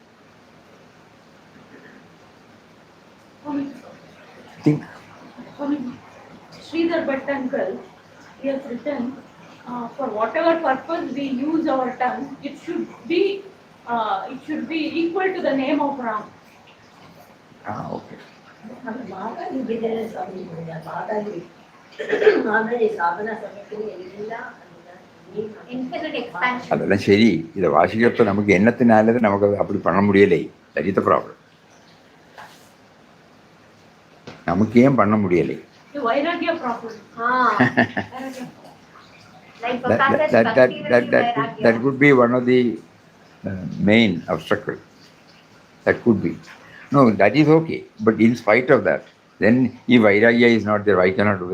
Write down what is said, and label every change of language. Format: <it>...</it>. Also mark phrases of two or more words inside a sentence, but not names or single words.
<en>Swamiji, think. Swamiji, Sridhar Bhatt uncle, he has written, for whatever purpose we use our tongue, it should be equal to the name of Ram. Okay.</en> <kn>ಮಾತಾಡಿ ಬಿದ್ದರೆ ಸ್ವಾಮಿ ಮಾತಾಡಿ ಮಾತಾಡಿ ಸಾಧನ ಸಮಯಕ್ಕೆ ಎಲ್ಲ</kn> <en>Infinite expansion.</en> <ta>அதெல்லாம் சரி. இதை வாசிக்கிறப்ப நமக்கு எண்ணத்தினால நமக்கு அப்படி பண்ண முடியலை.</ta> <en>that is the problem.</en> <ta>நமக்கு ஏன் பண்ண முடியலை?</ta> <en>The Vairagya problem. Vairagya. Like Prakash said, bhakti will be vairagya. That could be one of the main obstacles. That could be. No, that is okay. But in spite of that, then if Vairagya is not there, why cannot do?</en>